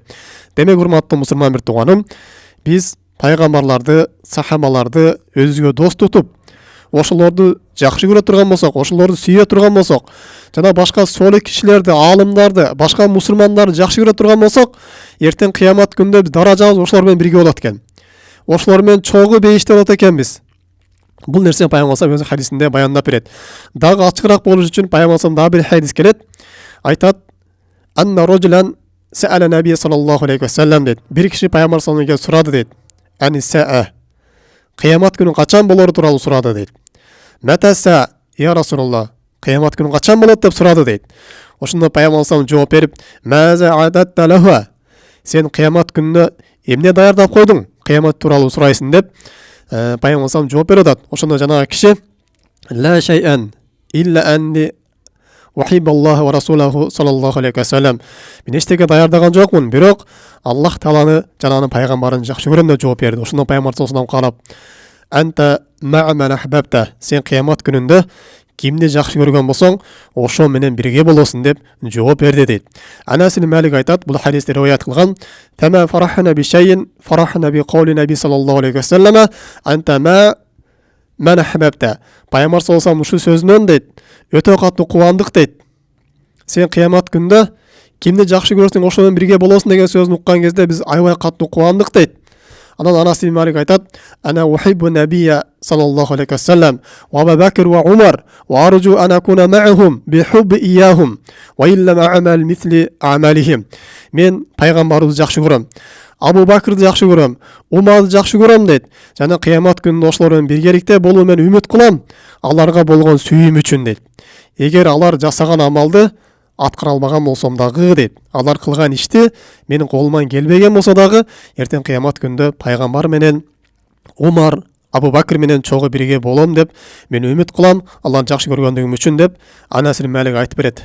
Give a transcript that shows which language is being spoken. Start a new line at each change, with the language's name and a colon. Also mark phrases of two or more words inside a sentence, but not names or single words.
Kyrgyz: Демек, урматтуу мусулман бир тууганым, биз пайгамбарларды, сахабаларды өзүгө дос тутуп, ошолорду жакшы көрө турган болсок, ошолорду сүйө турган болсок, жана башка солих кишилерди, аалымдарды, башка мусулмандарды жакшы көрө турган болсок, эртең кыямат күндө биз даражабыз ошолор менен бирге болот экен. Ошолор менен чогуу бейиште болот экенбиз. Бул нерсени Пайгамбар өз хадисинде баяндап берет. Дагы ачыгыраак болуш үчүн Пайгамбар дагы бир хадис келет. Айтат:
Arabic: "أن رجلا سأل النبي صلى الله عليه وسلم" дейт.
Kyrgyz: Бир киши Пайгамбарга сурады дейт.
Arabic: عن الساعة.
Kyrgyz: Кыямат күнү качан болору тууралуу сурады дейт.
Arabic: متى الساعة يا رسول الله.
Kyrgyz: Кыямат күнү качан болот деп сурады дейт. Ошондо Пайгамбар жооп берип:
Arabic: "ماذا أعددت لها."
Kyrgyz: Сен кыямат күнүнө эмне даярдап койдуң? Кыямат тууралуу сурайсың деп Пайгамбар жооп берип атат. Ошондо жанагы киши:
Arabic: "لا شيء إلا أني أحب الله ورسوله صلى الله عليه وسلم."
Kyrgyz: Мен эчтеке даярдаган жокмун, бирок Аллах Тааланы жана анын пайгамбарын жакшы көрөм деп жооп берди. Ошондо Пайгамбар карап:
Arabic: "أنت مع من أحببت."
Kyrgyz: Сен кыямат күнүндө кимди жакшы көргөн болсоң, ошо менен бирге болосуң деп жооп берди дейт. Анас ибн Малик айтат, бул хадисти риваят кылган:
Arabic: "فما فرحنا بشيء فرحنا بقول النبي صلى الله عليه وسلم أنت مع من أحببت."
Kyrgyz: Пайгамбар
Arabic: صلى الله عليه
Kyrgyz: ушул сөзүнөн дейт, өтө катуу кубандык дейт. Сен кыямат күндө кимди жакшы көрсөң, ошо менен бирге болосуң деген сөзүн уккан кезде биз аябай катуу кубандык дейт. Анан Анас ибн Малик айтат:
Arabic: "أنا أحب النبي صلى الله عليه وسلم وأبا بكر وعمر وأرجو أن أكون معهم بحبي إياهم وإن لم أعمل مثل أعمالهم."
Kyrgyz: Мен пайгамбарыбызды жакшы көрөм, Абу Бакрды жакшы көрөм, Умарды жакшы көрөм дейт. Жана кыямат күнүндө ошолор менен биргеликте болуу мен үмүт кылам, аларга болгон сүйүүм үчүн дейт. Эгер алар жасаган амалды аткара албаган болсом дагы дейт, алар кылган ишти менин колуман келбеген болсо дагы, эртең кыямат күндө пайгамбар менен Умар, Абу Бакр менен чогуу бирге болом деп мен үмүт кылам, Алланы жакшы көргөндүгүм үчүн деп Анас ибн Малик айтып берет.